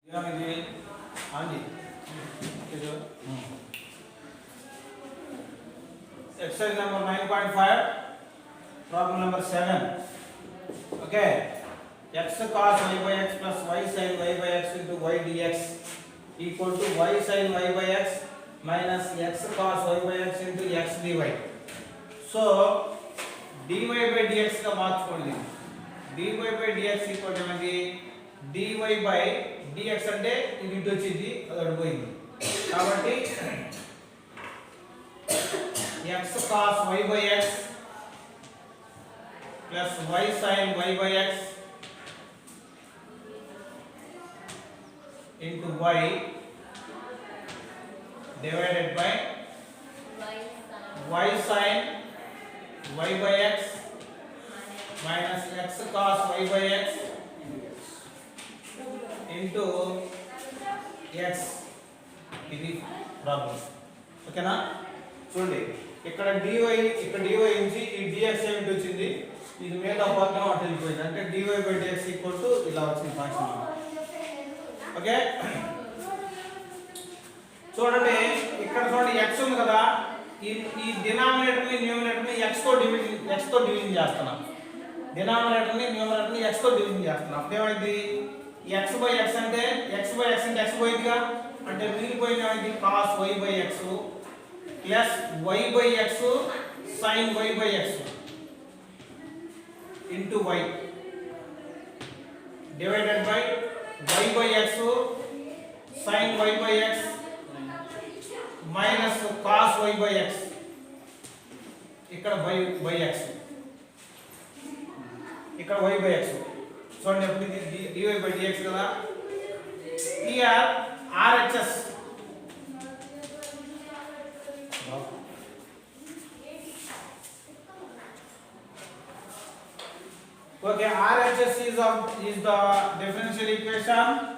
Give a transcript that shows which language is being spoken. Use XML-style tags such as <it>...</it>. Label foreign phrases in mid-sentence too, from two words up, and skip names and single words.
<en>Exercise number 9.5, problem number 7. Okay, x cos y by x plus y sin y by x into y dx equal to y sin y by x minus x cos y by x into x dy. So dy by dx का మార్చుకోండి. dy by dx equal to dy by dx</en> <te>అంటే ఇది ఇటు వచ్చింది అది అటు పోయింది కాబట్టి</te> <en>x cos y by x plus y sin y by x into y divided by y sin y by x minus x cos y by x into x</en> <te>ఇది ప్రాబ్లం ఓకేనా చూడండి ఇక్కడ dy నుంచి ఈ dx ఏమిటి వచ్చింది ఇది మీద పక్కన అటు వెళ్ళిపోయింది అంటే</te> <en>dy by dx equal to</en> <te>ఇలా వచ్చింది</te> <en>function okay</en> <te>చూడండి ఇక్కడ చూడండి x ఉంది కదా ఈ డినామినేటర్ ని న్యూమరేటర్ ని x తో డివిజన్ చేస్తున్నాం డినామినేటర్ ని న్యూమరేటర్ ని x తో డివిజన్ చేస్తున్నాం అంటే ఏమైంది</te> <en>x by x</en> <te>అంటే x పోయిందిగా అంటే మిగిలిపోయింది ఏమైంది</te> <en>cos y by x plus y by x sin y by x into y divided by y by x sin y by x minus cos y by x ఇక్కడ y by x ఇక్కడ y by x</en> <te>చూడండి అప్పుడు ఇది</te> <en>dy by dx కదా here RHS okay RHS is the differential equation</en>